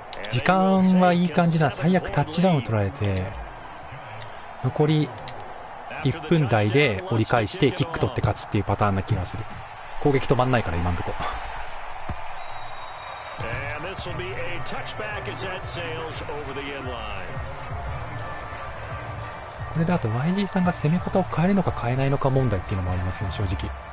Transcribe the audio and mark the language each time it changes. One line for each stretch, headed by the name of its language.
Japanese: 時間はいい感じな。最悪タッチダウン取られて、残り1分台で折り返してキック取って勝つっていうパターンな気がする。攻撃止まんないから今のとこ。
English: This will be a touchback as that sails over the end line.
Japanese: これだと YG さんが攻め方を変えるのか変えないのか問題っていうのもありますね、正直。